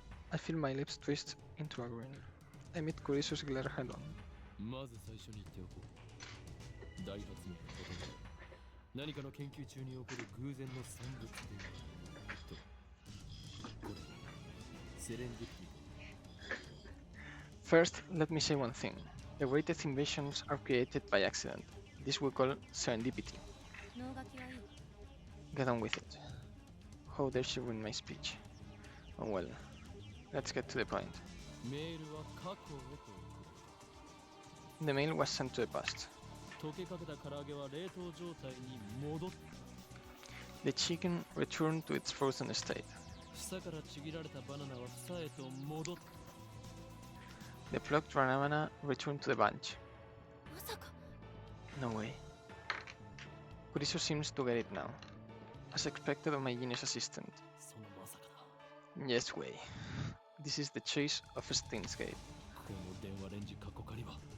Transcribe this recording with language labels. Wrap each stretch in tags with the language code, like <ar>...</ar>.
<en>I feel my lips twist into a grin. I meet Kurisu's glare head on.</en> <ja>まず最初に言っておこう。大発明のことなら何かの研究中に起こる偶然の産物であると。これセレンディピティ。</ja> <en>First, let me say one thing. The greatest inventions are created by accident. This we call serendipity.</en> <ja>脳書きはいい。</ja> <en>Get on with it. How dare she ruin my speech? Oh well, let's get to the point.</en> <ja>メールは過去へということ。</ja> <en>The mail was sent to the past.</en> <ja>溶けかけた唐揚げは冷凍状態に戻った。</ja> <en>The chicken returned to its frozen state.</en> <ja>房からちぎられたバナナは房へと戻っ</ja> <en>The plucked banana returned to the bunch.</en> <ja>まさか</ja> <en>No way. Kurisu seems to get it now. As expected of my genius assistant.</en> <ja>そのまさかだ</ja> <en>Yes way. This is the choice of Steins gate.</en> <ja>この電話レンジ過去仮は</ja>